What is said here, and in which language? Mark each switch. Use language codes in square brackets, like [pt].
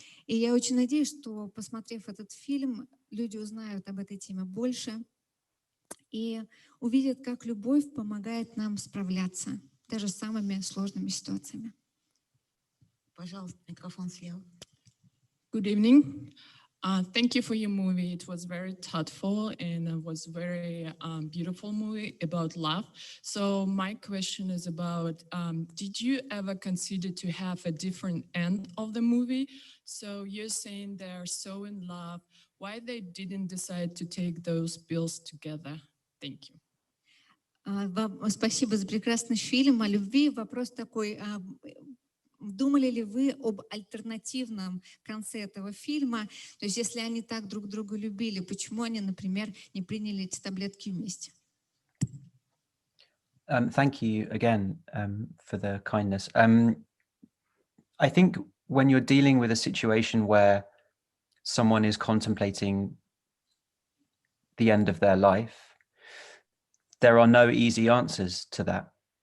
[ru] И я очень надеюсь, что, посмотрев этот фильм, люди узнают об этой теме больше и увидят, как любовь помогает нам справляться даже с самыми сложными ситуациями. Пожалуйста, микрофон слева. [en] Good evening. Thank you for your movie. It was very thoughtful and it was very beautiful movie about love. So my question is about, did you ever consider to have a different end of the movie? So you're saying they're so in love. Why they didn't decide to take those pills together? Thank you. [ru] Спасибо за прекрасный фильм о любви. Вопрос такой. Думали ли вы об альтернативном конце этого фильма? То есть, если они так друг друга любили, почему они, например, не приняли эти таблетки вместе? [en] Thank you again for the kindness. I think when you're dealing with a situation where someone is contemplating the end of their life, there are no easy answers to that.